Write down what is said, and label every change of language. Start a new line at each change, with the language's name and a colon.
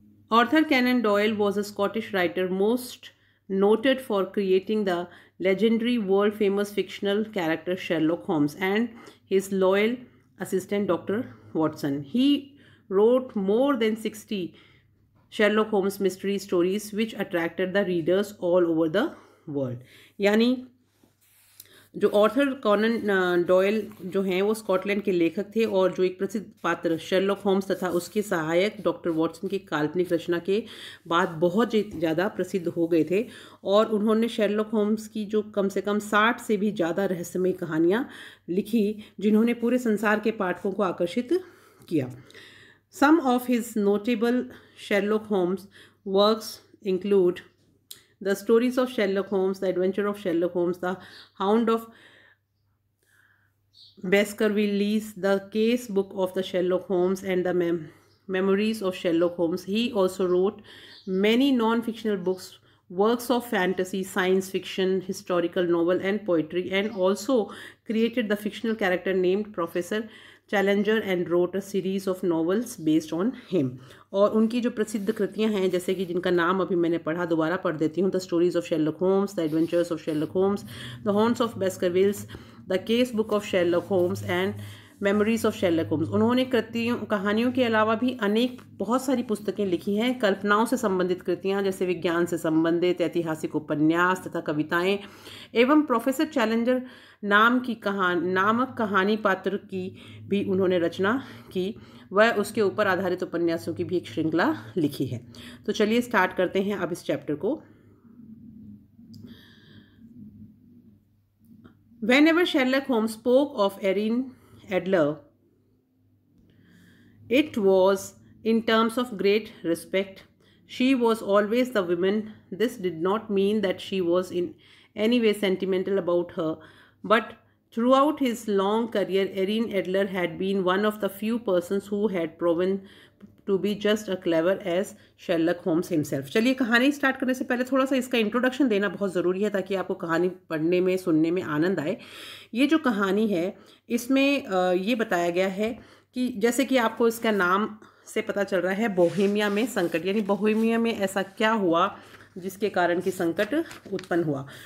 English: Arthur Conan Doyle was a Scottish writer most noted for creating the legendary world-famous fictional character Sherlock Holmes and his loyal assistant Dr. Watson. He wrote more than 60 Sherlock Holmes mystery stories which attracted the readers all over the world.
Hindi: यानी जो Arthur Conan Doyle जो हैं वो Scotland के लेखक थे और जो एक प्रसिद्ध पात्र शेरलॉक होम्स तथा उसके सहायक डॉक्टर वॉटसन की काल्पनिक रचना के बाद बहुत ज़्यादा प्रसिद्ध हो गए थे। और उन्होंने शेरलॉक होम्स की जो कम से कम 60 से भी ज़्यादा रहस्यमयी कहानियाँ लिखी जिन्होंने पूरे संसार के पाठकों को आकर्षित किया।
English: Some of his notable Sherlock Holmes works include The Stories of Sherlock Holmes, The Adventure of Sherlock Holmes, The Hound of Baskervilles, The Case Book of the Sherlock Holmes, and The Memories of Sherlock Holmes. He also wrote many non-fictional books, works of fantasy, science fiction, historical novel, and poetry, and also created the fictional character named Professor Challenger and wrote a series of novels based on him.
Hindi: और उनकी जो प्रसिद्ध कृतियाँ हैं जैसे कि जिनका नाम अभी मैंने पढ़ा, दोबारा पढ़ देती हूँ। The stories of Sherlock Holmes, the adventures of Sherlock Holmes, the haunts of बेस्करविल्स, the case book of Sherlock homes and memories of Sherlock Holmes. उन्होंने कृतियों कहानियों के अलावा भी अनेक बहुत सारी पुस्तकें लिखी हैं, कल्पनाओं से संबंधित कृतियाँ जैसे विज्ञान से संबंधित ऐतिहासिक उपन्यास तथा कविताएं एवं प्रोफेसर चैलेंजर नामक कहानी पात्र की भी उन्होंने रचना की। वह उसके ऊपर आधारित उपन्यासों की भी एक श्रृंखला लिखी है। तो चलिए स्टार्ट करते हैं अब इस चैप्टर को।
English: Whenever Sherlock Holmes spoke of Erin Adler, it was in terms of great respect. She was always the woman. This did not mean that she was in any way sentimental about her, but throughout his long career, Erin Adler had been one of the few persons who had proven to be just as clever as Sherlock Holmes himself.
Hindi: चलिए कहानी start करने से पहले थोड़ा सा इसका introduction देना बहुत ज़रूरी है ताकि आपको कहानी पढ़ने में सुनने में आनंद आए। ये जो कहानी है इसमें ये बताया गया है कि जैसे कि आपको इसका नाम से पता चल रहा है बोहेमिया में संकट, यानी बोहेमिया में ऐसा क्या हुआ जिसके कारण कि संकट उत्पन्न हुआ।